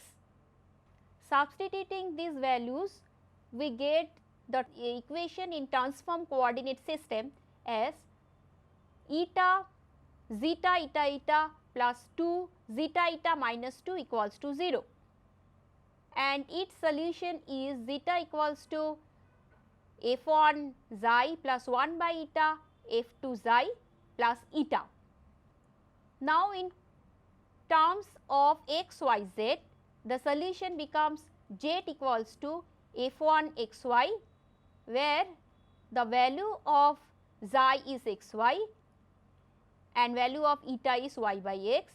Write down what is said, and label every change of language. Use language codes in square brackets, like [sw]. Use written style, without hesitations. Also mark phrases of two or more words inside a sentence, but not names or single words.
[en] Substituting these values, we get the equation in transform coordinate system as eta zeta eta eta plus 2 zeta eta minus 2 equals to 0, and its solution is zeta equals to f1 xi plus 1 by eta f2 xi plus eta. Now, in terms of x y z, the solution becomes z equals to f1 xy, where the value of xi is xy and value of eta is y by x.